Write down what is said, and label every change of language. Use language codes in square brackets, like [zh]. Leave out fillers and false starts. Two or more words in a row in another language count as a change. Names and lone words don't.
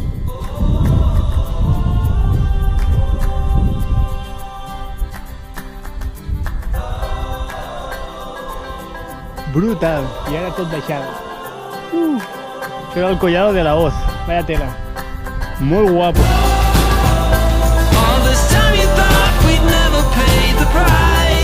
[ca] Brutal. I ara tot baixada. Això era el collado de la Hoz. [es] Vaya tela. [ca] Molt guapo. [en] All this time you thought we'd never pay the price.